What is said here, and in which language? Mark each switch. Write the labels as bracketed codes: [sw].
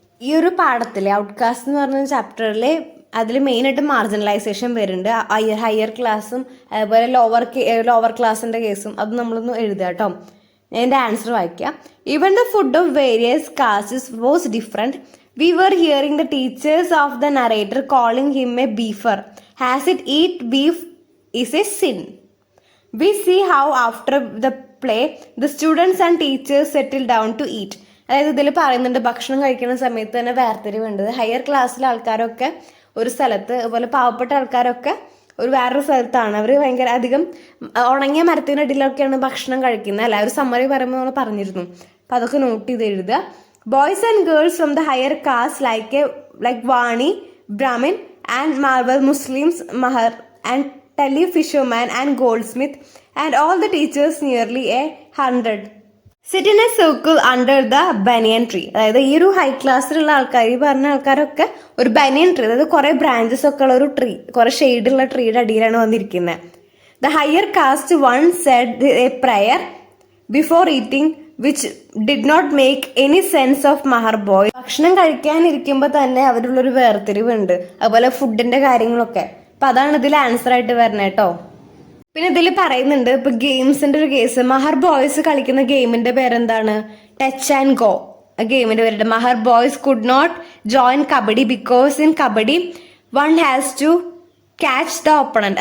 [ml] ഈ ഒരു പാഠത്തിലെ ഔട്ട്കാസ്റ്റ് എന്ന് പറഞ്ഞ ചാപ്റ്ററിൽ അതിൽ മെയിനായിട്ട് മാർജിനലൈസേഷൻ വരുന്നുണ്ട്. ഹയർ ക്ലാസ്സും അതുപോലെ ലോവർ ക്ലാസ്സിൻ്റെ കേസും അത് നമ്മളൊന്ന് എഴുതുക കേട്ടോ. ഞാൻ എൻ്റെ ആൻസർ വായിക്കാം. [en] Even the food of various castes was different. We were hearing the teachers of the narrator calling him a beefer. Has it eat beef is a sin. We see how after the play the students and teachers settle down to eat. [ml] അതായത് ഇതിൽ പറയുന്നുണ്ട് ഭക്ഷണം കഴിക്കുന്ന സമയത്ത് തന്നെ വേർതിരിവുണ്ട്. Higher ക്ലാസ്സിലെ ആൾക്കാരൊക്കെ ഒരു സ്ഥലത്ത്, അതുപോലെ പാവപ്പെട്ട ആൾക്കാരൊക്കെ വേറൊരു സ്ഥലത്താണ്. അവർ ഭയങ്കര അധികം ഉണങ്ങിയ മരത്തിനടിയിലൊക്കെയാണ് ഭക്ഷണം കഴിക്കുന്നത് അല്ല. ഒരു സമ്മറി പറയുമ്പോൾ നമ്മൾ പറഞ്ഞിരുന്നു. അപ്പം അതൊക്കെ നോട്ട് ചെയ്ത് എഴുതുക. [en] Boys and girls from the higher caste like Vani, Brahmin and Marwar Muslims, Mahar and Tali fisherman and goldsmith and all the teachers nearly 100 sit in a circle under the banyan tree. [ml] അതായത് ഈ ഒരു high ക്ലാസ്സിലുള്ള ആൾക്കാർ, ഈ പറഞ്ഞ ആൾക്കാരൊക്കെ ഒരു ബനിയൻ tree, അതായത് കുറേ ബ്രാഞ്ചസ് ഒക്കെ ഉള്ള ഒരു ട്രീ, കുറേ ഷെയ്ഡുള്ള ട്രീയുടെ അടിയിലാണ് വന്നിരിക്കുന്നത്. [en] The higher caste once said a prayer before eating which did not make any sense of Mahar boy. [ml] ഭക്ഷണം കഴിക്കാനിരിക്കുമ്പോൾ തന്നെ അവരുള്ളൊരു വേർതിരിവുണ്ട്, അതുപോലെ ഫുഡിന്റെ കാര്യങ്ങളൊക്കെ. അപ്പൊ അതാണ് ഇതിൽ ആൻസർ ആയിട്ട് വരുന്നത് കേട്ടോ. പിന്നെ ഇതിൽ പറയുന്നുണ്ട് ഇപ്പൊ ഗെയിംസിന്റെ ഒരു കേസ്. മഹർ ബോയ്സ് കളിക്കുന്ന ഗെയിമിന്റെ പേരെന്താണ്? Touch and go. ഗെയിമിന്റെ പേരുണ്ട്. [en] Mahar boys could not join kabaddi because in kabaddi one has to catch the opponent.